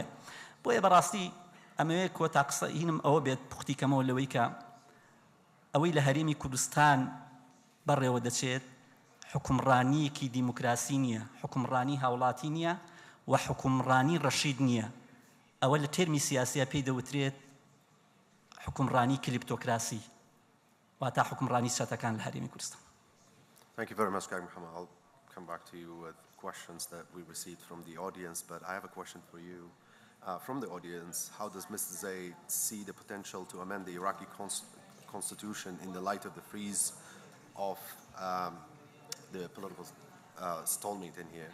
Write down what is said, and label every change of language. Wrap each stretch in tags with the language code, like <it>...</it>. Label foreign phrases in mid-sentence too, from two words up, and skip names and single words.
<ckb>بۆیە بەڕاستی ئەمەوەیە کۆتا قسە هینم ئەوە بێت پوختیکەمەوە لەوەی کە ئەوەی لە هەرێمی کوردستان بەڕێوە دەچێت حکمڕانیەکی دیموکراسی نییە، حکمڕانی هاوڵاتی نییە و حکمڕانی ڕەشید نییە. ئەوە لە تێرمی سیاسیە پێی دەوترێت حکمڕانی کلیپتۆکراسی، واتە حکمڕانی سەتەکان لە هەرێمی کوردستان.</ckb> <en>Thank you very much, Gag Mohammed. I'll come back to you with questions that we received from the audience, but I have a question for you. From the audience, how does Mr. Zaid see the potential to amend the Iraqi constitution in the light of the freeze of the political stalemate in here?</en>